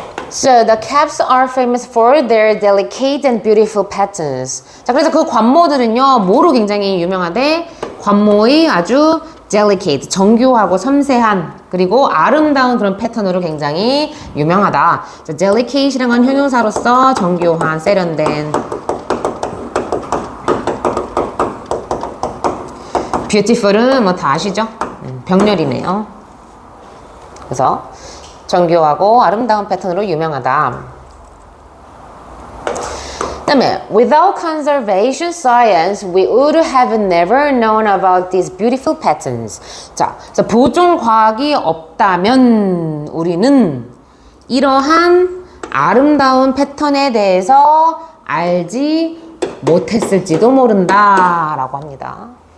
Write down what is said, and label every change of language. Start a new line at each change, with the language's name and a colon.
English: So the caps are famous for their delicate and beautiful patterns.
Korean: 자, 그래서 그 관모들은요, 뭐로 굉장히 유명하대? 관모의 아주 delicate, 정교하고 섬세한 그리고 아름다운 그런 패턴으로 굉장히 유명하다. 자, delicate이란 건 형용사로서 정교한, 세련된. beautiful은 뭐 다 아시죠? 병렬이네요. 그래서 정교하고 아름다운 패턴으로 유명하다. 그다음에
English: without conservation science, we would have never known about these beautiful patterns.
Korean: 자, 그래서 보존 과학이 없다면 우리는 이러한 아름다운 패턴에 대해서 알지 못했을지도 모른다라고 합니다.